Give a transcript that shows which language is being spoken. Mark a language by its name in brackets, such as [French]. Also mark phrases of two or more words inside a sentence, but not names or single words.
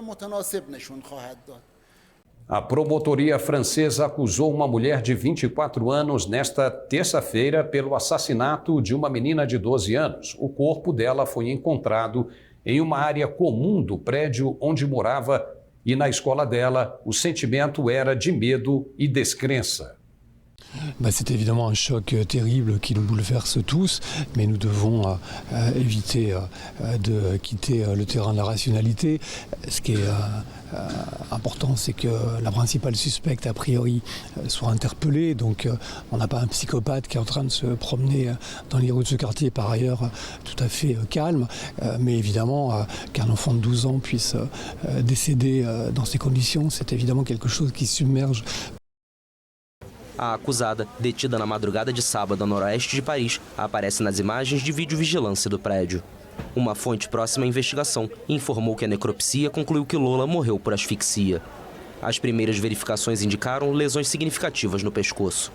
[Portuguese] A promotoria francesa acusou uma mulher de 24 anos nesta terça-feira pelo assassinato de uma menina de 12 anos. O corpo dela foi encontrado em uma área comum do prédio onde morava e na escola dela o sentimento era de medo e descrença. [French] C'est évidemment un choc terrible qui nous bouleverse tous, mais nous devons éviter de quitter le terrain de la rationalité. Ce qui est important, c'est que la principale suspecte, a priori, soit interpellée. Donc on n'a pas un psychopathe qui est en train de se promener dans les rues de ce quartier, par ailleurs tout à fait calme. Mais évidemment, qu'un enfant de 12 ans puisse décéder dans ces conditions, c'est évidemment quelque chose qui submerge. [Portuguese] A acusada, detida na madrugada de sábado a noroeste de Paris, aparece nas imagens de videovigilância do prédio. Uma fonte próxima à investigação informou que a necropsia concluiu que Lola morreu por asfixia. As primeiras verificações indicaram lesões significativas no pescoço.